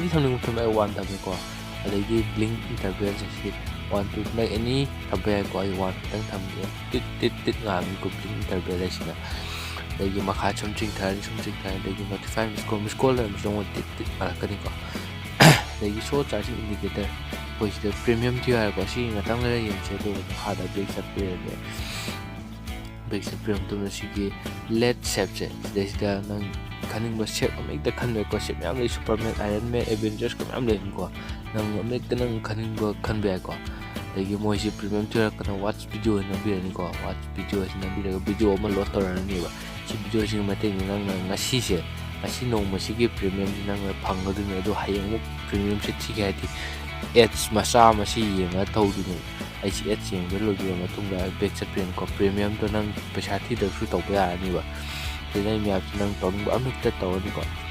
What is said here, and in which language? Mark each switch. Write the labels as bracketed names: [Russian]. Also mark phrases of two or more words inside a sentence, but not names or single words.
[Manipuri] ꯊꯝꯅꯤꯡꯕ ꯃꯇꯝꯗ ꯑꯩ 1 ꯊꯝꯃꯦꯀꯣ ꯑꯗꯒꯤ [English] blink interval [Manipuri] ꯁꯤ 1 2 ꯅꯪ ꯑꯦꯅꯤ ꯊꯝꯕ ꯌꯥꯏꯀꯣ ꯑꯩ 1 ꯈꯛꯇꯪ ꯊꯝꯒꯦ ꯇꯤꯠ ꯉꯥꯟꯕꯀꯣ [English] blink interval [Manipuri] ꯍꯥꯏꯁꯤꯅ ꯑꯗꯒꯤ ꯃꯈꯥ ꯁꯨꯝ ꯆꯤꯡꯊꯔꯅꯤ ꯑꯗꯒꯤ [English] notify miss call [Manipuri] ꯂꯩꯔꯝꯕꯁꯨ ꯑꯃꯨꯛ ꯇꯤꯠ ꯉꯥꯜꯂꯛꯀꯅꯤꯀꯣ ꯑꯗꯒꯤ ꯁꯣ [English] charging indicator [Manipuri] ꯑꯩꯈꯣꯏ ꯁꯤꯗ [English] premium theme [Manipuri] ꯍꯥꯏꯔꯀꯣ ꯁꯤ ꯉꯥꯛꯇꯪ ꯂꯩꯔ ꯌꯦꯡꯁꯦ ꯑꯗꯨꯒ ꯃꯈꯥꯗ ꯕꯦꯛ ꯆꯠꯄꯤꯔꯒꯦ ꯕꯦꯛ ꯆꯠꯄꯤꯔꯕ ꯃꯇꯨꯡꯗ ꯁꯤꯒꯤ ꯂꯦꯠ ꯁꯦꯞꯁꯦ ꯁꯤꯗꯩꯁꯤꯗ ꯅꯪ ꯈꯟꯅꯤꯡꯕ ꯁꯦꯞ ꯑꯃꯍꯦꯛꯇ ꯈꯟꯕ ꯌꯥꯏꯀꯣ ꯁꯦꯞ ꯃꯌꯥꯝ ꯂꯩ ꯁꯨꯄꯔꯃꯦꯟ ꯑꯥꯏꯔꯟꯃꯦꯟ ꯑꯦꯚꯦꯟꯖꯔꯁꯀ ꯃꯌꯥꯝ ꯂꯩꯕꯅꯤꯀꯣ ꯅꯪ ꯑꯃꯍꯦꯛꯇ ꯅꯪ ꯈꯟꯅꯤꯡꯕ ꯈꯟꯕ ꯌꯥꯏꯀꯣ ꯑꯗꯒꯤ ꯃꯣꯏꯁꯤ ꯄ꯭ꯔꯤꯃꯤꯌꯝ ꯊꯤꯔꯛꯀꯅ [English] watch video [Manipuri] नंबीरꯅꯤꯀꯣ [English] watch video [Manipuri] नंबीरगा वीडियो अमा लोड तौरनिबा ꯁꯤ ꯚꯤꯗꯤꯑꯣꯁꯤꯒꯤ ꯃꯇꯦꯡꯅ ꯅꯪꯅ ꯉꯁꯤꯁꯦ ꯉꯁꯤ ꯅꯣꯡꯃꯁꯤꯒꯤ ꯄ꯭ꯔꯤꯃꯤꯌꯝꯁꯤ ꯅꯪꯅ ꯐꯪꯒꯗꯣꯏꯅꯤ ꯑꯗꯣ ꯍꯌꯦꯡꯃꯨꯛ ꯄ꯭ꯔꯤꯃꯤꯌꯝꯁꯤ ꯊꯤꯒꯦ ꯍꯥꯏꯗꯤ ꯑꯦꯠꯁ ꯃꯆꯥ ꯑꯃ ꯁꯤ ꯌꯦꯡꯉꯒ ꯇꯧꯗꯣꯏꯅꯤ ꯑꯩꯁꯤ ꯑꯦꯠꯁ ꯌꯦꯡꯕ ꯂꯣꯏꯕ ꯃꯇꯨꯡꯗ ꯕꯦꯛ ꯆꯠꯄꯤꯔꯅꯤꯀꯣ ꯄ꯭ꯔꯤꯃꯤꯌꯝꯗꯣ ꯅꯪ ꯄꯩꯁꯥ ꯊꯤꯗꯕꯁꯨ ꯇꯧꯕ ꯌꯥꯔꯅꯤꯕ ꯑꯗꯨꯅ ꯑꯩ ꯃꯌꯥꯝꯁꯤ ꯅꯪ ꯇꯧꯅꯤꯡꯕ ꯑꯃꯍꯦꯛꯇ ꯇꯧꯔꯅꯤꯀꯣ